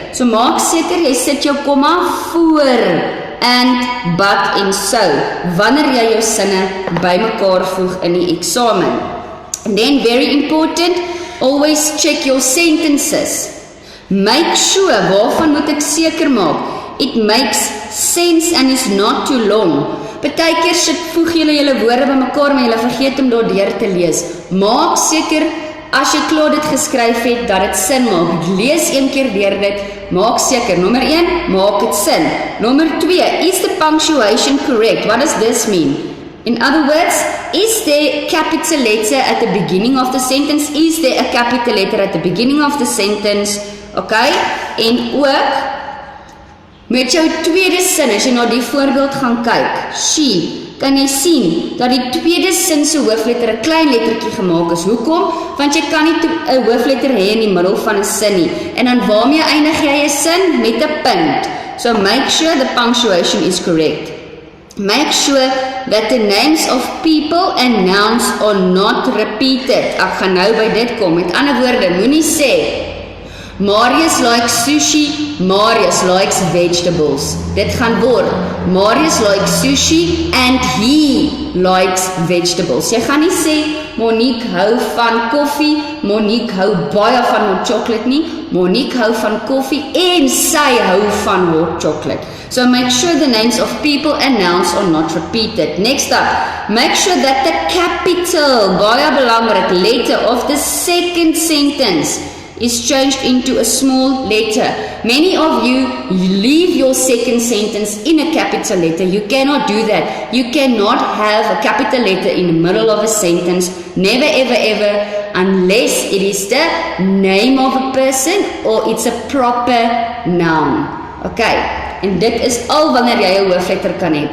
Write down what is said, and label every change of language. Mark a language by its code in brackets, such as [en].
[af] So maak seker jy sit jou komma voor, and, but, en so, wanneer jy jou sinne bymekaar voeg in die eksamen. [en] And then, very important, always check your sentences. Make sure, [af] waarvan moet ek seker maak? [en] It makes sense and is not too long. [af] Partykeer voeg julle woorde bymekaar, maar julle vergeet om daardeur te lees. Maak seker, as jy klaar dit geskryf het, dat dit sin maak. Lees een keer deur dit, maak seker. Nommer 1, maak dit sin. Nommer 2, [en] is the punctuation correct? What does this mean? In other words, is there a capital letter at the beginning of the sentence? Is there a capital letter at the beginning of the sentence? Okay? [af] En ook, met jou tweede sin, as jy na die voorbeeld gaan kyk, she, kan jy sien, dat die tweede sin se hoofletter 'n klein lettertjie gemaak is. Hoekom? Want jy kan nie 'n hoofletter hê in die middel van 'n sin nie. En dan waarmee eindig jy 'n sin? Met 'n punt. [en] So make sure the punctuation is correct. Make sure that the names of people and nouns are not repeated. [af] Ek gaan nou by dit kom. Met ander woorde, moenie sê [en] Marius likes sushi, Marius likes vegetables. [af] Dit gaan word, [en] Marius likes sushi and he likes vegetables. [af] Jy gaan nie sê, Monique hou van koffie, Monique hou baie van hot chocolate nie, Monique hou van koffie en sy hou van hot chocolate. [en] So make sure the names of people and nouns are not repeated. Next up, make sure that the capital, [af] baie belangrik, [en] letter of the second sentence is changed into a small letter. Many of you leave your second sentence in a capital letter. You cannot do that. You cannot have a capital letter in the middle of a sentence. Never, ever, ever, unless it is the name of a person or it's a proper noun. [af] Okay, en dit is al wanneer jy 'n hoofletter kan hê.